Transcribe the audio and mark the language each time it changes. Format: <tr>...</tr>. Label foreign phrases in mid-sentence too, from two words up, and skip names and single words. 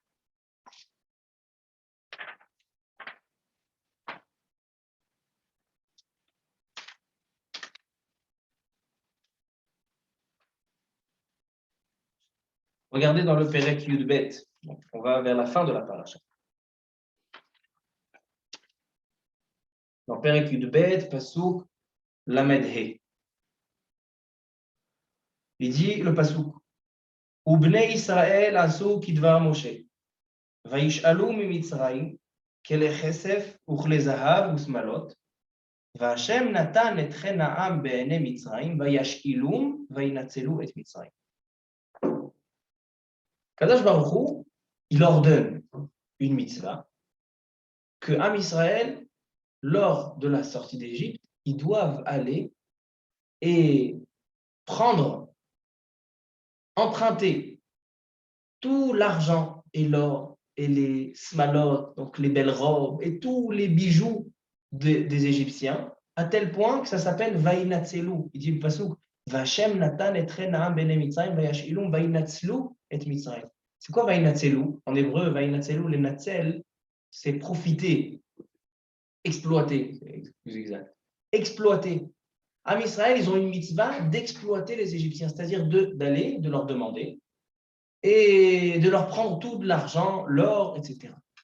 <fr>Regardez dans le Perek Yudbet. On va vers la fin de la paracha.</fr> <he>Dans פרק יב, פסוק ל״ה.</he> <fr>Il dit le</fr> <he>פסוק ובני ישראל עשו כדבר משה. וישאלו ממצרים כלי כסף וכלי זהב ושמלת. והשם נתן את חן העם בעיני מצרים, וישאילום וינצלו את מצרים. קדוש ברוך הוא,</he> <fr>il ordonne une mitzvah que</fr> <he>עם ישראל,</he> <fr>lors de la sortie d'Égypte, ils doivent aller et prendre, emprunter tout l'argent et l'or et les smalot, donc les belles robes et tous les bijoux des Égyptiens, à tel point que ça s'appelle Vainatselu. Il dit le</fr> <he>פסוק והשם נתן את נעם בני מצרים וישאילום וינצלו את מצרים.</he> <fr>C'est quoi Vainatselu? En hébreu, Vainatselu, les Natzel, c'est profiter, exploiter, c'est plus exact. Exploiter.</fr> <he>עם ישראל,</he> <fr>ils ont une mitzvah d'exploiter les Égyptiens, c'est-à-dire d'aller, de leur demander et de leur prendre tout de l'argent, l'or, etc.</fr>